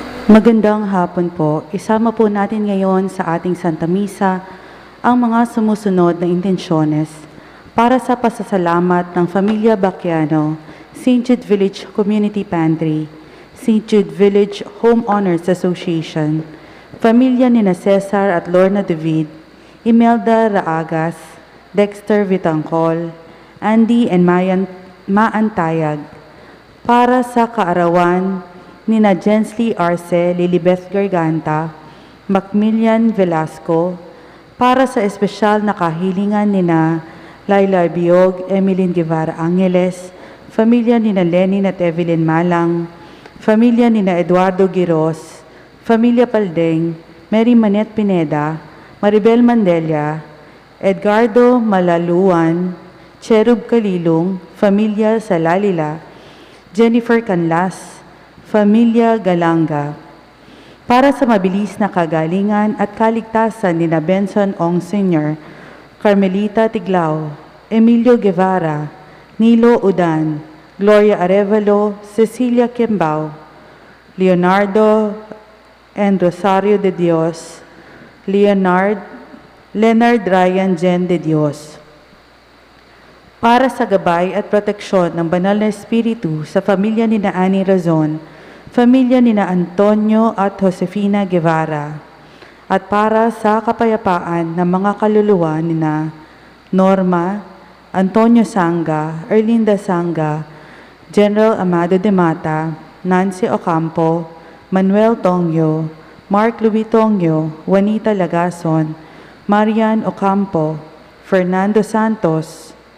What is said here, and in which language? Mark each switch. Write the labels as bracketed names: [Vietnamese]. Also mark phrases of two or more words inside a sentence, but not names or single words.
[Filipino] Magandang hapon po. Isama po natin ngayon sa ating Santa Misa ang mga sumusunod na intensyones para sa pasasalamat ng Familia Bacchiano, St. Jude Village Community Pantry, St. Jude Village Homeowners Association, Pamilya nina Cesar at Lorna David, Imelda Raagas, Dexter Vitangcol, Andy and Maantayag, para sa kaarawan nina Jensley Arce, Lilibeth Garganta, Macmillan Velasco, para sa espesyal na kahilingan nina Laila Biog, Emeline Guevara Angeles, familia nina Lenin at Evelyn Malang, familia nina Eduardo Giros, familia Paldeng, Mary Manet Pineda, Maribel Mandela, Edgardo Malaluan, Cherub Kalilong, familia Salalila, Jennifer Canlas, Familia Galanga, para sa mabilis na kagalingan at kaligtasan ni Benson Ong Sr., Carmelita Tiglao, Emilio Guevara, Nilo Udan, Gloria Arevalo, Cecilia Kimbao, Leonardo and Rosario de Dios, Leonard Ryan Jen de Dios, para sa gabay at proteksyon ng banal na espiritu sa pamilya ni Annie Razon, pamilya nina Antonio at Josefina Guevara, at para sa kapayapaan ng mga kaluluwa nina Norma, Antonio Sanga, Erlinda Sanga, General Amado de Mata, Nancy Ocampo, Manuel Tongyo, Mark Louis Tongyo, Juanita Lagason, Marian Ocampo, Fernando Santos,